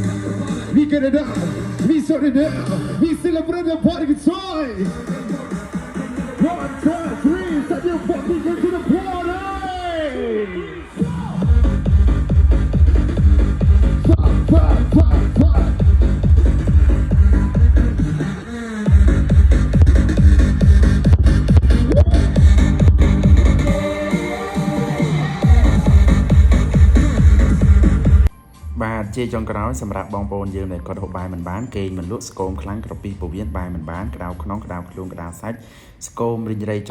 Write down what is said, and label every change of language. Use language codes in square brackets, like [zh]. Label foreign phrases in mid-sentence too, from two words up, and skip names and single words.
[en] We get it up. We sort it out. We celebrate the party joy. 1, 2, 3. Start your fucking into the party. Fire, fire, fire. [km] បាទជាចុងក្រោយសម្រាប់បងប្អូនយើងដែលគាត់ហូបបាយមិនបានគេមិនលក់ស្គមខ្លាំងក្រពីពោះវៀនបាយមិនបានក្តៅក្នុងក្តៅខ្លួនក្តៅសាច់ស្គមរីងរៃច